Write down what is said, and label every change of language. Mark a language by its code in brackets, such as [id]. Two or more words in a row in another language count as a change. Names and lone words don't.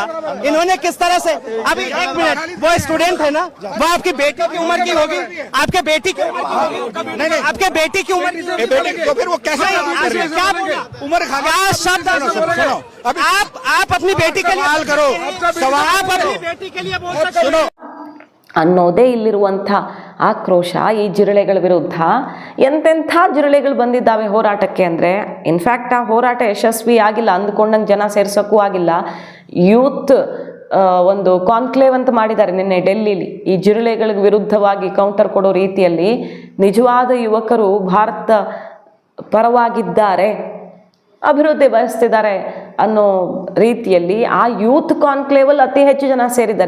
[hi] इन्होंने किस तरह से, अभी 1 मिनट, वो स्टूडेंट है ना, वो आपकी बेटी की उम्र की होगी. आपके बेटी की नहीं, आपके बेटी की उम्र, तो फिर वो कैसे क्या उमर क्या शब्द? आप अपनी बेटी के लिए सवाल करो, आप अपनी बेटी के लिए बोल सकते हो [kn] ಅನ್ನೋದೇ ಇಲ್ಲಿರುವಂಥ ಆಕ್ರೋಶ. ಈ ಜಿರಳೆಗಳ ವಿರುದ್ಧ ಎಂತೆಂಥ ಜಿರಳೆಗಳು ಬಂದಿದ್ದಾವೆ ಹೋರಾಟಕ್ಕೆ ಅಂದರೆ, ಇನ್ಫ್ಯಾಕ್ಟ್ ಆ ಹೋರಾಟ ಯಶಸ್ವಿ ಆಗಿಲ್ಲ, ಅಂದ್ಕೊಂಡಂಗೆ ಜನ ಸೇರ್ಸೋಕ್ಕೂ ಆಗಿಲ್ಲ. ಯೂತ್ ಒಂದು ಕಾನ್ಕ್ಲೇವ್ ಅಂತ ಮಾಡಿದ್ದಾರೆ ನಿನ್ನೆ ಡೆಲ್ಲಿಲಿ, ಈ ಜಿರಳೆಗಳ ವಿರುದ್ಧವಾಗಿ ಕೌಂಟರ್ ಕೊಡೋ ರೀತಿಯಲ್ಲಿ ನಿಜವಾದ ಯುವಕರು ಭಾರತ ಪರವಾಗಿದ್ದಾರೆ, ಅಭಿವೃದ್ಧಿ ಬಯಸ್ತಿದ್ದಾರೆ ಅನ್ನೋ ರೀತಿಯಲ್ಲಿ ಆ [en] youth conclaveಲ್ಲಿ [kn] ಅತಿ ಹೆಚ್ಚು ಜನ ಸೇರಿದ್ದಾರೆ.